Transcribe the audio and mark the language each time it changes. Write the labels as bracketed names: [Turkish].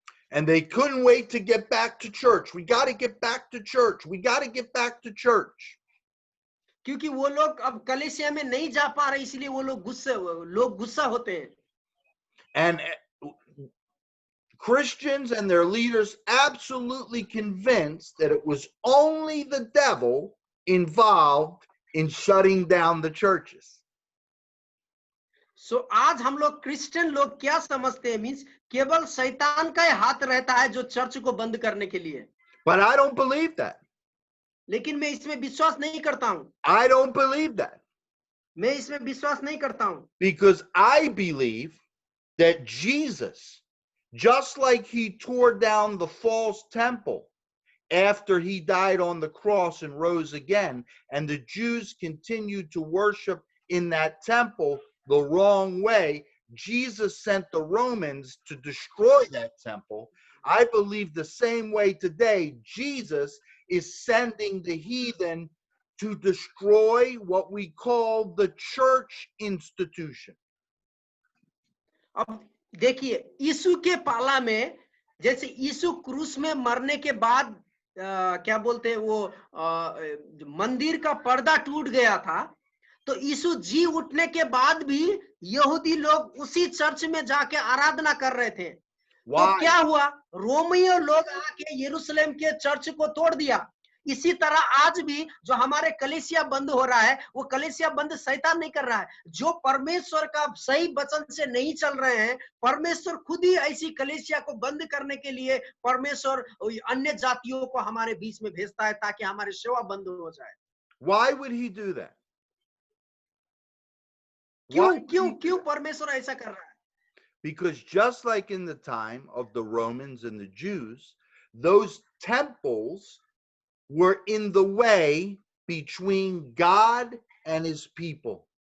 [English] And they couldn't wait to get back to church. We got to get back to church. We got to get back to church. [Hindi] क्योंकि वो लोग अब कलीसिया में नहीं जा पा रहे, इसलिए वो लोग गुस्सा होते हैं। [English] And Christians and their leaders absolutely convinced that it was only the devil involved in shutting down the churches. [Hindi] सो आज हम लोग क्रिश्चियन लोग क्या समझते हैं, मींस केवल शैतान का ही हाथ रहता है जो चर्च को बंद करने के लिए। [English] But I don't believe that. [Hindi] लेकिन मैं इसमें विश्वास नहीं करता हूं। [English] I don't believe that. [Hindi] मैं इसमें विश्वास नहीं करता हूं, [English] Because I believe that Jesus, just like he tore down the false temple after he died on the cross and rose again, and the Jews continued to worship in that temple the wrong way, Jesus sent the Romans to destroy that temple. I believe the same way today, Jesus is sending the heathen to destroy what we call the church institution. [Hindi] अब देखिए यीशु के पाला में, जैसे यीशु क्रूस में मरने के बाद क्या बोलते हैं वो मंदिर का पर्दा टूट गया था, तो यीशु जी उठने के बाद भी यहूदी लोग उसी चर्च में जाके आराधना कर रहे थे। तो क्या हुआ, रोमियो लोग आके यरूशलेम के चर्च को तोड़ दिया। इसी तरह आज भी जो हमारे कलीसिया बंद हो रहा है, वो कलीसिया बंद शैतान नहीं कर रहा है। जो परमेश्वर का सही वचन से नहीं चल रहे हैं, परमेश्वर खुद ही ऐसी कलीसिया को बंद करने के लिए परमेश्वर अन्य जातियों को हमारे बीच में भेजता है ताकि हमारी सेवा बंद हो जाए। [English] Why would he do that? [Hindi] क्यों परमेश्वर ऐसा कर रहा है? [English] Because just like in the time of the Romans and the Jews, those temples were in the way between God and his people.